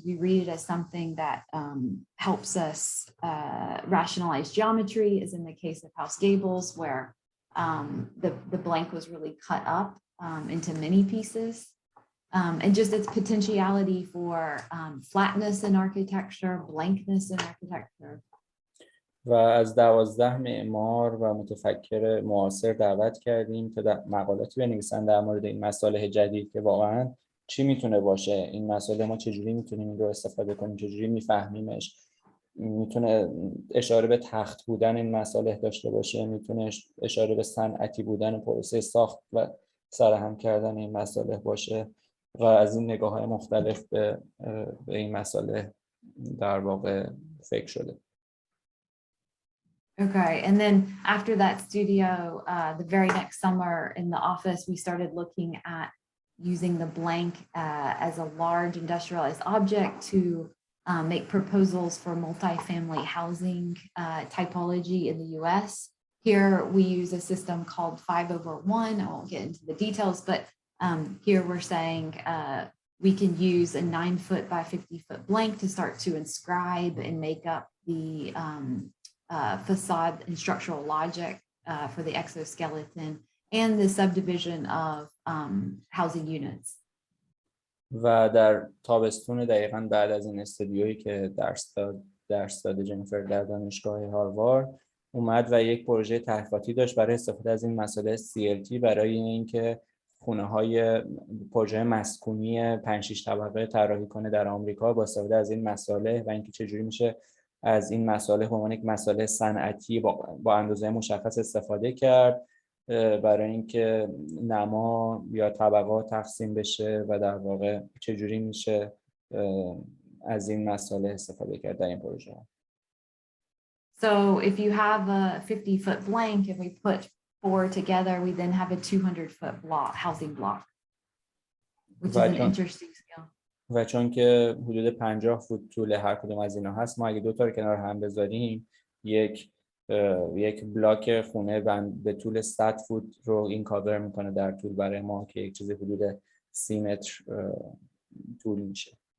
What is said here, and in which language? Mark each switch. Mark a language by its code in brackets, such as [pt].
[en] Do we read it as something that helps us rationalize geometry, as in the case of House Gables, where the blank was really cut up into many pieces? And just its potentiality for flatness in architecture, blankness in architecture. [fa] و از 12 معمار و متفکر معاصر دعوت کردیم تا مقالاتی بنویسن در مورد این مسائل جدید که واقعاً چی میتونه باشه این مسائل، ما چجوری میتونیم این رو استفاده کنیم، چجوری میفهمیمش، میتونه اشاره به تخت بودن این مسائل داشته باشه، میتونه اشاره به صنعتی بودن پروسه ساخت و سرهم کردن این مسائل باشه و از این نگاه‌های مختلف به این مسئله در واقع فکر شده. [en] Okay, and then after that studio, the very next summer in the office, we started looking at using the blank as a large industrialized object to make proposals for multifamily housing typology in the US. Here we use a system called 5/1. I won't get into the details, but here we're saying we can use a 9-foot by 50-foot blank to start to inscribe and make up the facade and structural logic for the exoskeleton and the subdivision of housing units. [fa] و در تابستون دقیقاً بعد از این استودیویی که درس داده جنیفر در دانشگاه هاروارد اومد و یک پروژه تحقیقاتی داشت برای استفاده از این مسئله CLT برای اینکه خونه‌های پروژه مسکونی 5-6 طبقه طراحی کنه در آمریکا با استفاده از این مسائل و اینکه چجوری میشه از این مسائل به عنوان یک مسئله صنعتی با اندازه مشخص استفاده کرد برای اینکه نما یا طبقات تقسیم بشه و در واقع چجوری میشه از این مسئله استفاده کرد در این پروژه. [en] So if you have a 50-foot blank and we put 4 together, we then have a 200-foot block, housing block, which is an interesting scale. [fa] و چون که حدود 50 فوت طول هر کدوم از اینا هست، ما اگه دو تا رو کنار هم بذاریم یک بلاک خونه به طول 100 فوت رو این کاور میکنه در طول برای ما که یک چیز حدود 30 متر طول میشه.